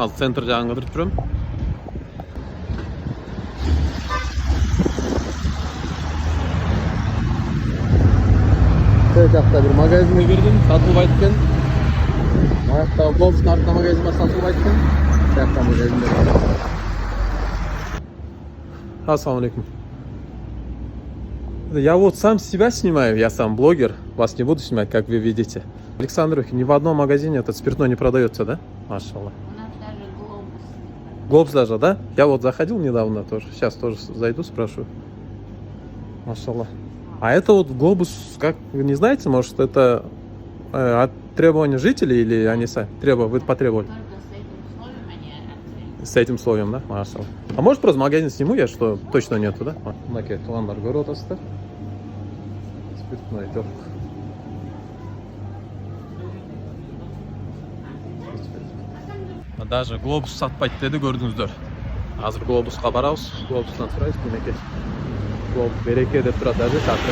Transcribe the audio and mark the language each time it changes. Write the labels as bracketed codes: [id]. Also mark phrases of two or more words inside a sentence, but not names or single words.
[ky] Азыр центр жагын кыдырып жүрөм. Чет жакта бир магазинге кирдим, сатылбайт экен. Аякта глобустун артында магазин бар, сатылбайт экен. Жакта магазиндер бар. [ar] السلام عليكم. [ru] Я вот сам себя снимаю, я сам блогер, вас не буду снимать, как вы видите. В Александровке ни в одном магазине этот спиртной не продается, да? Машаллах. У нас даже глобус. Глобус даже, да? Я вот заходил недавно тоже, сейчас тоже зайду, спрошу. Машаллах. А это вот глобус, как вы не знаете, может это от требования жителей или они сами вы потребовали? Только с этим условием они открыли. С этим условием, да? Машаллах. А может просто магазин сниму я, что точно нету, да? [ky] Мынакей туугандар көрүп атасыздар. Спиртной жок. Даже глобус сатпайт деди, көрдүңүздөр. Азыр глобуска барабыз, глобустан сурайбыз, кенеке. Глобус береке деп турат, даже шартыр.